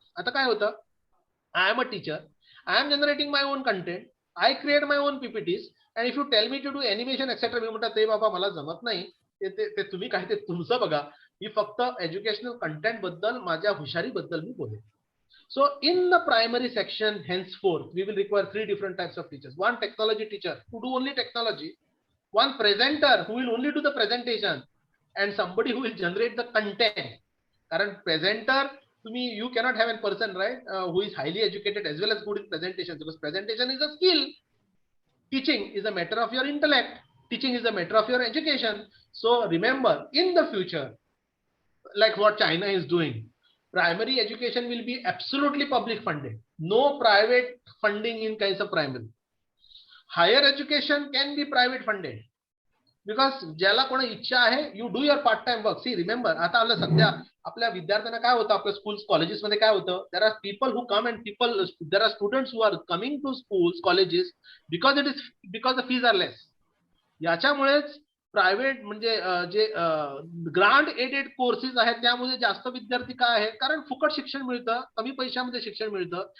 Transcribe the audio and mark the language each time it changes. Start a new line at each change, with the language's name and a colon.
Marathi: आता काय होतं,
English: I am a teacher, I am generating my own content, I create my own PPTs, and if you tell me to do animation etcetera,
Marathi: मी म्हणतात ते बाबा मला जमत नाही, ते तुम्ही काय ते तुमचं बघा. मी फक्त एज्युकेशनल कंटेंट बद्दल, माझ्या हुशारीबद्दल मी बोलेन.
English: So in the primary section, henceforth, we will require 3 different types of teachers. One technology teacher who do only technology, one presenter who will only do the presentation, and somebody who will generate the content. Current presenter, you cannot have a person, right, who is highly educated as well as good in presentation, because presentation is a skill. Teaching is a matter of your intellect. Teaching is a matter of your education. So remember, in the future, like what China is doing, primary education will be absolutely public funded. No private funding in case of primary. Higher education can be private funded. Because
Marathi: ज्याला कोणी इच्छा आहे,
English: you do your part time work. See, remember,
Marathi: आता आपल्या सध्या आपल्या विद्यार्थ्यांना काय होतं,
English: आपल्या schools colleges मध्ये काय होतं, there are people who come and there are students who are coming to schools, colleges because the fees are less.
Marathi: याच्यामुळेच प्रायव्हेट म्हणजे जे ग्रांट एडेड कोर्सेस आहेत त्यामध्ये जास्त विद्यार्थी काय आहे, कारण फुकट शिक्षण मिळतं, कमी पैशामध्ये शिक्षण मिळतं.